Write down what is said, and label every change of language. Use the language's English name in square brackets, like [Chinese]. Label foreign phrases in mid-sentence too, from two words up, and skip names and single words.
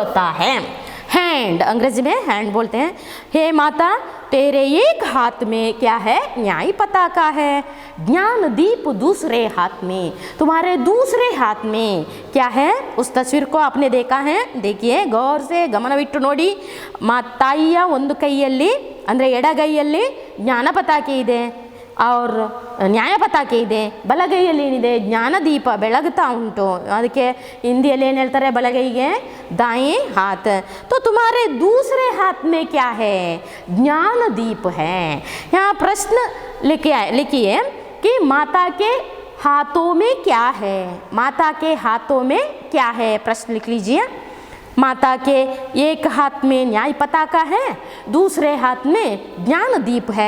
[Hindi] हैंड अंग्रेजी में हैंड बोलते हैं। हे माता, तेरे एक हाथ में क्या है, न्याय पताका है, ज्ञान दीप दूसरे हाथ में, तुम्हारे दूसरे हाथ में क्या है। उस तस्वीर को आपने देखा है, देखिए गौर से [Kannada] ಗಮನವಿಟ್ಟು ನೋಡಿ. ತಾಯಿಯ ಒಂದು ಕೈಯಲ್ಲಿ ಅಂದರೆ ಎಡಗೈಯಲ್ಲಿ ಜ್ಞಾನ ಪತಾಕೆ ಇದೆ, और ನ್ಯಾಯ ಪತಾಕೆ ಇದೆ, ಬಲಗೈಯಲ್ಲಿ ಏನಿದೆ ಜ್ಞಾನದೀಪ ಬೆಳಗ್ತಾ ಉಂಟು. ಅದಕ್ಕೆ ಹಿಂದಿಯಲ್ಲಿ ಏನು ಹೇಳ್ತಾರೆ, ಬಲಗೈಗೆ [Hindi] दाएं हाथ. तो तुम्हारे दूसरे हाथ में क्या है, ज्ञान दीप है. यहाँ प्रश्न लिखिए कि माता के हाथों में क्या है, माता के हाथों में क्या है, प्रश्न लिख लीजिए. माता के एक हाथ में न्याय पताका है, दूसरे हाथ में ज्ञान दीप है.